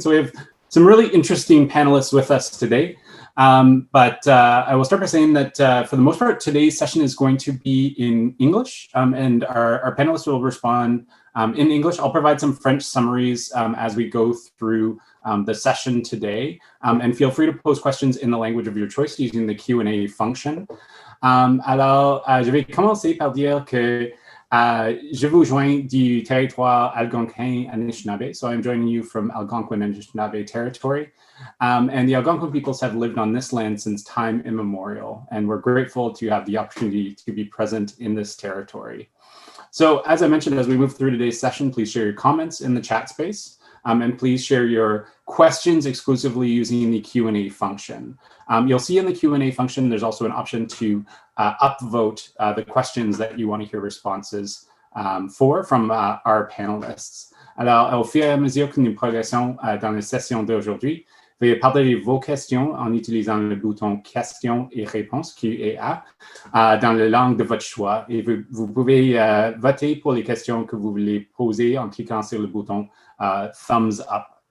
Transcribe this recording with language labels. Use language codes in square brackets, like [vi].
[en] So we have some really interesting panelists with us today. But I will start by saying that for the most part, today's session is going to be in English and our panelists will respond in English. I'll provide some French summaries as we go through the session today. And feel free to pose questions in the language of your choice using the Q&A function. [fr] Je vais commencer par dire que je vous joins du territoire Algonquin-Anishinaabe. [en] So I'm joining you from Algonquin-Anishinaabe territory. And the Algonquin peoples have lived on this land since time immemorial. And we're grateful to have the opportunity to be present in this territory. So as I mentioned, as we move through today's session, please share your comments in the chat space. And please share your questions exclusively using the Q&A function. You'll see in the Q&A function, there's also an option to upvote the questions that you want to hear responses from our panelists. [fr] Alors, au fur et à mesure que nous progressons dans la session d'aujourd'hui, veuillez partager vos questions en utilisant le bouton questions et réponses Q&A dans la langue de votre choix. Et vous pouvez voter pour les questions que vous voulez poser en cliquant sur le bouton [en] thumbs up.